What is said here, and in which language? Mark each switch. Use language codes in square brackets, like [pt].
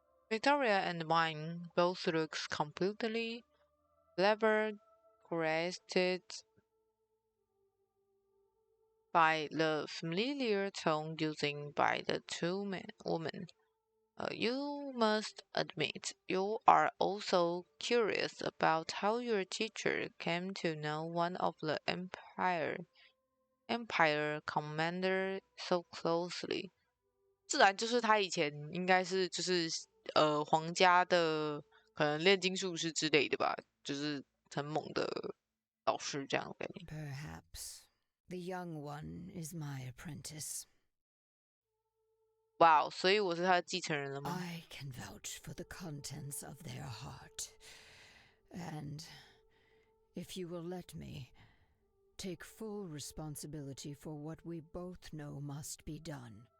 [en] Victoria and Mine both look completely flabbergasted by the familiar tone used by the two women. You must admit, you are also curious about how your teacher came to know one of the Empire commander so closely. [zh] 自然就是他以前应该是就是皇家的可能炼金术士之类的吧，就是很猛的老师这样的概念。 [en] Perhaps the young one is my apprentice. [zh] Wow, 所以我是他的继承人了吗？ [en] I can vouch for the contents of their heart. And if you will let me take full responsibility for what we both know must be done.